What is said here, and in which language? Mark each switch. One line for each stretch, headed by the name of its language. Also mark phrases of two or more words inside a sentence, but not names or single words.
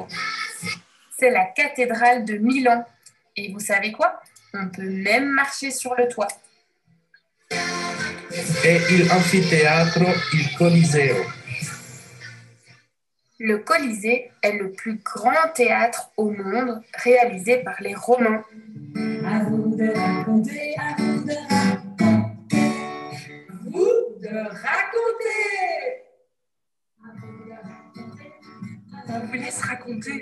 French: C'est la cathédrale de Milan. Et vous savez quoi? On peut même marcher sur le toit.
Italian: È l'anfiteatro, il Coliseo.
French: Le Colisée est le plus grand théâtre au monde réalisé par les Romains. À vous de raconter, à vous de raconter. Vous de raconter. On vous laisse raconter.